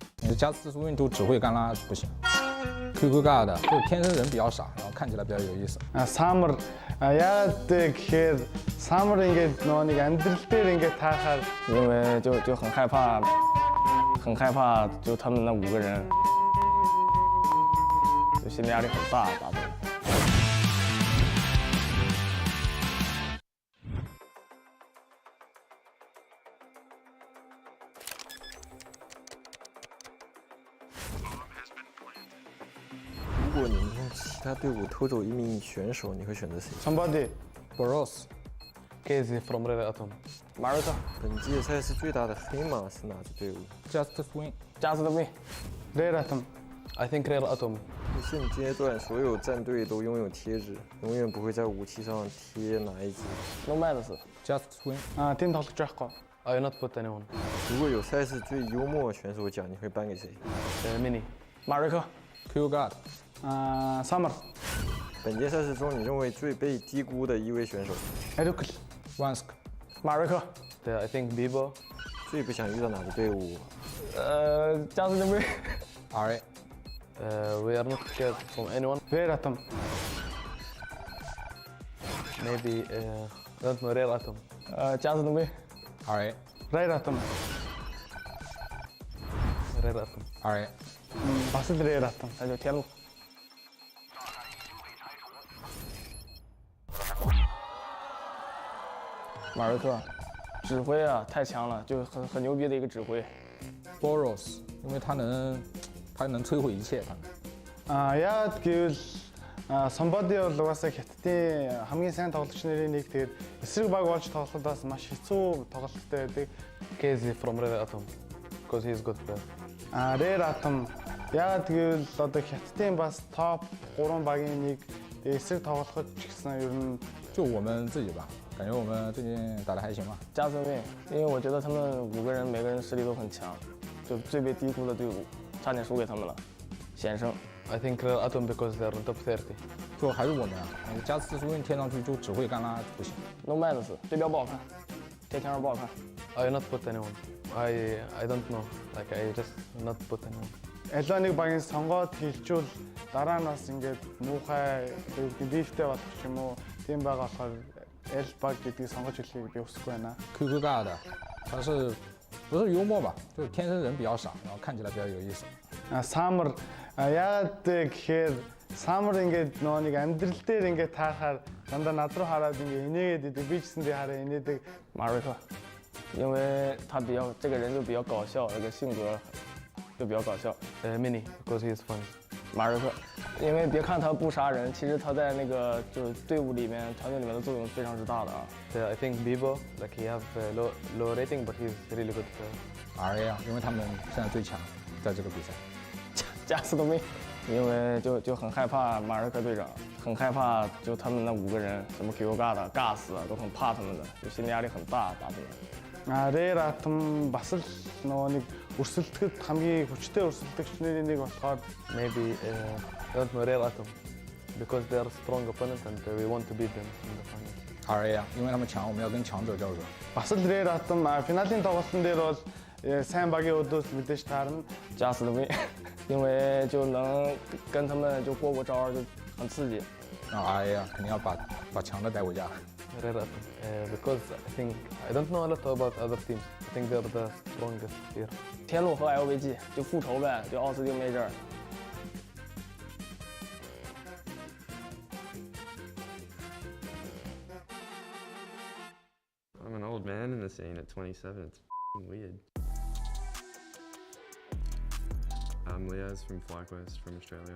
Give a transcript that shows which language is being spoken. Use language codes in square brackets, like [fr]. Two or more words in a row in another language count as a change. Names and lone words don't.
[zh] 加斯苏运就只会干拉不行。QQ God 就天生人比较傻，然后看起来比较有意思。 [mn] Summer яагаад гэхээр Summer ингээд нөгөө нэг амьдрал дээр ингээд таахаар [zh] 因为就很害怕，就他们那5个人，就心理压力很大，打的。如果你们从其他队伍偷走一名选手，你会选择谁 [en] Somebody Boros Casey from Red Atom Marco [zh] 本届赛事最大的黑马是哪支队伍 [en] Just Swing Just Win Red Atom I think Red Atom [zh] 现阶段所有战队都拥有贴纸，永远不会在武器上贴哪一支 [en] Nomads Just Swing [mn] team тоглож байхгүй [en] I will not put anyone [zh] 如果有赛事最幽默选手奖，你会颁给谁 [en] Mini Marco QQ God Summer [zh] 本届赛事中，你认为最被低估的一位选手 [en] Erukl Wansk Marco I think Bibo [zh] 最不想遇到哪支队伍 [en] Just Win RA we are not scared from anyone Red Atom maybe don't know Red Atom Just Win RA Red Atom Red Atom RA [mn] бас л Red Atom [zh] 那就天路马瑞克，指挥啊太强了，就很牛逼的一个指挥。 Boros 因为他能摧毁一切，他。 [mn] яагаад гэвэл Somebody бол угаасаа хятадын хамгийн сайн тоглогч нарын нэг тэгээд эсрэг баг болж тоглоход бас маш хэцүү тоглолттой байдаг. [en] Casey from Red Atom because he is good player. [mn] Red Atom яагаад гэвэл одоо хятадын бас топ 3 багийн нэг эсрэг тоглоход ч гэсэн ер нь [zh] 就我们自己吧。感觉我们最近打得还行吧。加斯威，因为我觉得他们5个人每个人实力都很强，就最被低估的队伍，差点输给他们了。险胜。 [en] I think Red Atom because they are in top 30。 [zh] 就还是我们啊，加斯苏运贴上去就只会干拉不行。 Nomads 对标不好看，贴墙上不好看。 [en] I will not put anyone. I don't know. Like I just not put anyone. [mn] Элоник багийн сонгоод хэлжүүл дараа нь бас ингээд муухай дифтэй болох ч юм уу тийм байгаа болохоор L баг гэдгийг сонгож хэлхийг би хүсэхгүй байна。 [zh] QQ God 他是不是幽默吧？就是天生人比较傻，然后看起来比较有意思。 [mn] Summer яагаад гэхээр Summer ингээд нөгөө нэг амьдрал дээр ингээд таахаар дандаа над руу хараад ингээд инээгээд идэг би ч гэсэндээ хараа инээдэг. [zh] Marco 因为他比较这个人就比较搞笑，那个性格就比较搞笑。 [en] Mini because he is funny. [zh] Marco 因为别看他不杀人，其实他在那个就是队伍里面、团队里面的作用非常之大的啊。 [en] I think Bibo like he have low rating but he's really good player. [zh] RA 因为他们现在最强，在这个比赛。加斯都没，因为就很害怕马尔科队长，很害怕就他们那5个人，什么 QQ God、Gas 啊，都很怕他们的，就心理压力很大，打他们。 [mn] Red Atom бас л нөгөө нэг өрсөлдөхөд хамгийн хүчтэй өрсөлдөгчнэрийн нэг болохоор [en] maybe don't know Red Atom because they are a strong opponent and we want to beat them in the final. [zh] RA 因为他们强，我们要跟强者较热。 [mn] бас л Red Atom финалийн тоглолтын дээр бол сайн багийн өдөөс мэдээж таарна. [zh] Just Win 因为就能跟他们就过招，就很刺激。 RA 肯定要把强的带回家。 [en] Red Atom because I don't know a lot about other teams. I think they're the strongest here. [zh] 天路和 LVG 就复仇呗，就奥斯汀没这儿。 [en] I'm an old man in the scene at 27. It's weird. I'm Leah from FlyQuest from Australia.